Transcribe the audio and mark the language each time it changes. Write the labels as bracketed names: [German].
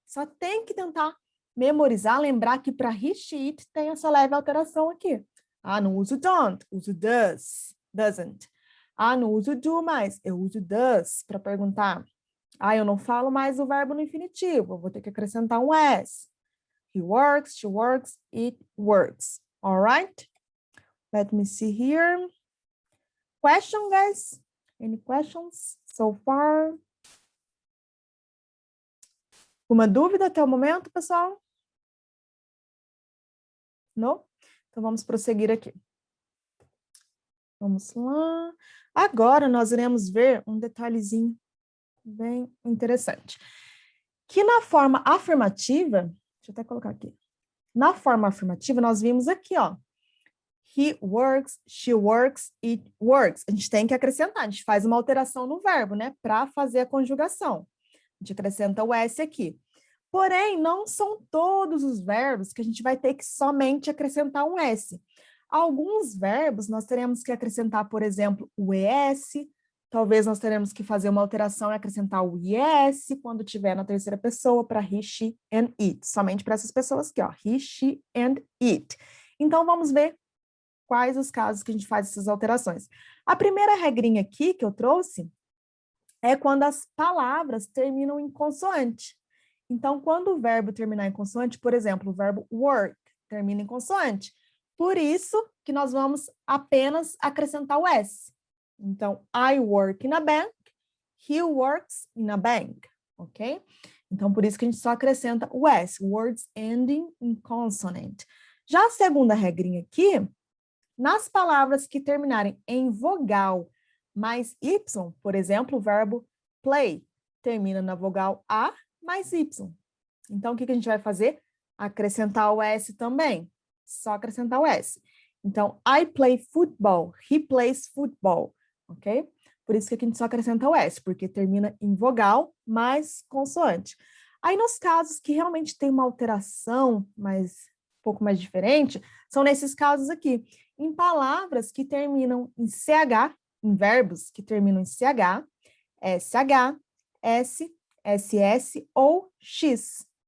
[Portuguese] Só tem que tentar memorizar, lembrar que para he, she, it tem essa leve alteração aqui. Ah, não uso don't, uso does, doesn't. Ah, não uso do mais, eu uso does para perguntar. Ah, eu não falo mais o verbo no infinitivo, eu vou ter que acrescentar um S. [English] He works, she works, it works. All right? Let me see here. Question, guys? Any questions so far? [Portuguese] Uma dúvida até o momento, pessoal? Não? Então, vamos prosseguir aqui. Vamos lá. Agora, nós iremos ver um detalhezinho bem interessante. Que na forma afirmativa, deixa eu até colocar aqui. Na forma afirmativa, nós vimos aqui, ó. [English] He works, she works, it works. [Portuguese] A gente tem que acrescentar, a gente faz uma alteração no verbo, né? Para fazer a conjugação. A gente acrescenta o S aqui. Porém, não são todos os verbos que a gente vai ter que somente acrescentar um S. Alguns verbos nós teremos que acrescentar, por exemplo, o ES. Talvez nós teremos que fazer uma alteração e acrescentar o IS quando tiver na terceira pessoa para [English] he, she and it. [Portuguese] Somente para essas pessoas aqui, ó. [English] He, she and it. [Portuguese] Então, vamos ver quais os casos que a gente faz essas alterações. A primeira regrinha aqui que eu trouxe é quando as palavras terminam em consoante. Então, quando o verbo terminar em consoante, por exemplo, o verbo work termina em consoante. Por isso que nós vamos apenas acrescentar o S. [English] Então, I work in a bank, he works in a bank, ok? [Portuguese] Então, por isso que a gente só acrescenta o S, [English] words ending in consonant. [Portuguese] Já a segunda regrinha aqui, nas palavras que terminarem em vogal mais Y, por exemplo, o verbo play termina na vogal A mais Y. Então, o que a gente vai fazer? Acrescentar o S também. Só acrescentar o S. [English] Então, I play football, he plays football, ok? [Portuguese] Por isso que aqui a gente só acrescenta o S, porque termina em vogal mais consoante. Aí, nos casos que realmente tem uma alteração um pouco mais diferente, são nesses casos aqui. Em palavras que terminam em CH, em verbos que terminam em CH, SH, S, SS ou X.